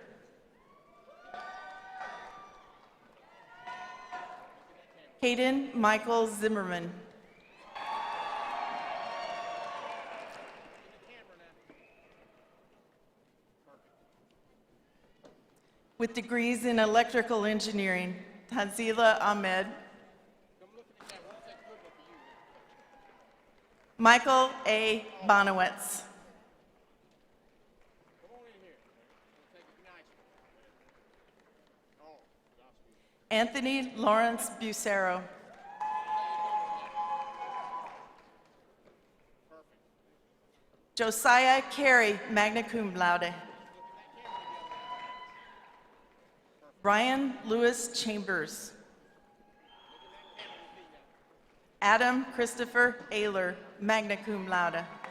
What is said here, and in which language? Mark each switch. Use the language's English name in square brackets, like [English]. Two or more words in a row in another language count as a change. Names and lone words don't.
[English] Hayden Michael Zimmerman. With degrees in electrical engineering, Tanzila Ahmed. Michael A. Bonowitz. Anthony Lawrence Bucero. Josiah Carey, [Latin] magna cum laude. [English] Brian Lewis Chambers. Adam Christopher Ayler, [Latin] magna cum laude.